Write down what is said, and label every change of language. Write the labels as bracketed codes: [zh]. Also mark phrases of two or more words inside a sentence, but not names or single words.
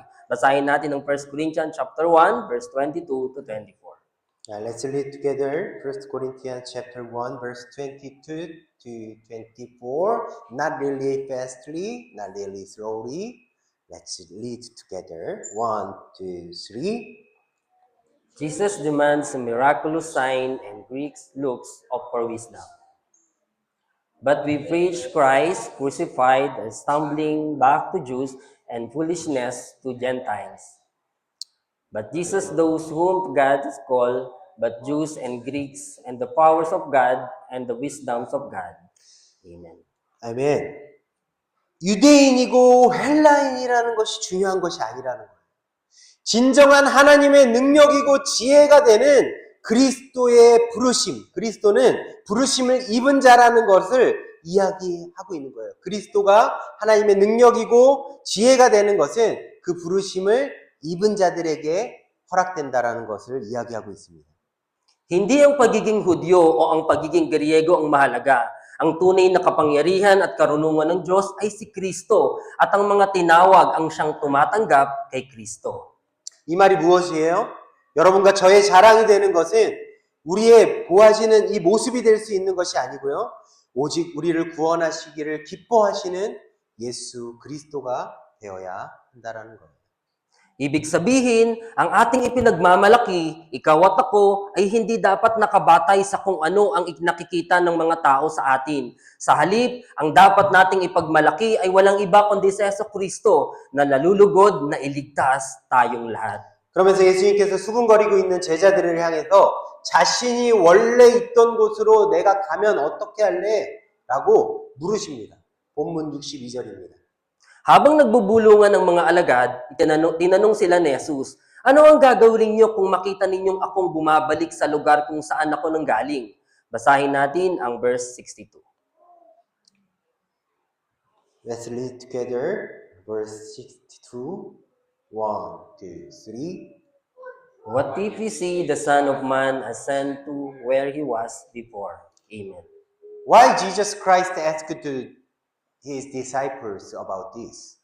[tl] Basahin natin ang [en] 1 Corinthians chapter 1, verse 22 to 24. Let's read together 1 Corinthians chapter 1 verse 22 to 24. Not really fastly, not really slowly. Let's read together. 1, 2, 3. Jesus demands a miraculous sign and Greeks looks for wisdom. But we preach Christ crucified, a stumbling block to Jews and foolishness to Gentiles. But Jesus, those whom God has called, but Jews and Greeks, and the powers of God and the wisdoms of God. Amen. [ko] 아멘. 유대인이고 헬라인이라는 것이 중요한 것이 아니라는 거예요. 진정한 하나님의 능력이고 지혜가 되는 그리스도의 부르심, 그리스도는 부르심을 입은 자라는 것을 이야기하고 있는 거예요. 그리스도가 하나님의 능력이고 지혜가 되는 것은 그 부르심을 입은 자들에게 허락된다라는 것을 이야기하고 있습니다. [tl] Hindi ang pagiging Hudyo o ang pagiging Griego ang mahalaga. Ang tunay na kapangyarihan at karunungan ng Diyos ay si Kristo at ang mga tinawag ang siyang tumatanggap kay Kristo. [ko] 이 말이 무엇이에요? 여러분과 저의 자랑이 되는 것은 우리의 보아지는 이 모습이 될 수 있는 것이 아니고요. 오직 우리를 구원하시기를 기뻐하시는 예수 그리스도가 되어야 한다라는 거예요. [tl] Ibig sabihin, ang ating ipinagmamalaki, ikaw at ako, ay hindi dapat nakabatay sa kung ano ang nakikita ng mga tao sa atin. Sa halip, ang dapat nating ipagmalaki ay walang iba kundi si Jesucristo na nalulugod na iligtas tayong lahat. [ko] 그러면서 예수님께서 수군거리고 있는 제자들을 향해서 자신이 원래 있던 곳으로 내가 가면 어떻게 할래? 라고 물으십니다. 본문 62절입니다. [tl] Habang nagbubulungan ng mga alagad, tinanong sila ni Jesus, ano ang gagawin niyo kung makita ninyong akong bumabalik sa lugar kung saan ako nanggaling? Basahin natin ang verse 62. [en] Let's read together verse 62. 1, 2, 3. What if we see the Son of Man ascend to where he was before? Amen. Why Jesus Christ asked to his disciples about this?